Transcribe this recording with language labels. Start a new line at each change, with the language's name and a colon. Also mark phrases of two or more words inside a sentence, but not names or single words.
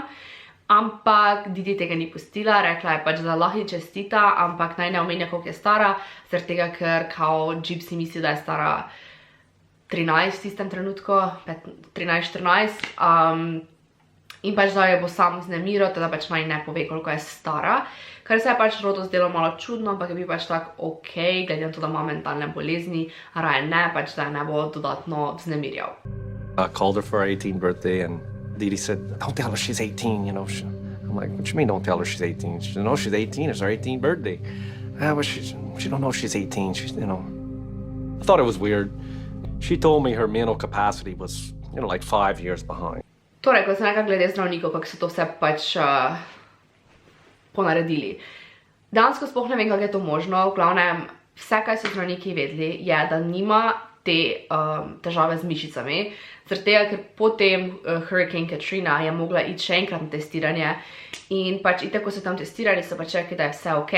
Slovenian: Ampak Didi tega ni pustila, rekla je pač, da lahko ji čestita, ampak naj ne omenja, koliko je stara, zaradi tega, ker kao Gypsy misli, da je stara 13 v tistem trenutku, 13-14, in pač da jo bo sam znemiral, teda pač naj ne pove, koliko je stara, kar se je pač Rodu zdelo malo čudno, ampak je bil pač tak ok, glede na to, da ima mentalne bolezni, raje ne, pač da je ne bo dodatno vznemirjal.
English: I called her for her 18th birthday and Didi said, don't tell her she's 18, you know. I'm like, what you mean don't tell her she's 18? She said, no, she's 18, it's her 18th birthday. Well, she don't know she's 18, she's, you know. I thought it was weird. She told me her mental capacity was, you know, like 5 years behind.
Slovenian: Torej, ko sem rekla glede zdravnikov, kako so to vse pač ponaredili. Dejansko sploh ne vem, kako je to možno. V glavnem, vse, kaj so zdravniki vedeli, je, da nima te težave z mišicami. Zaradi tega, ker potem Hurricane Katrina je mogla iti še enkrat na testiranje in pač itak, ko so tam testirali, so pač rekli, da je vse ok.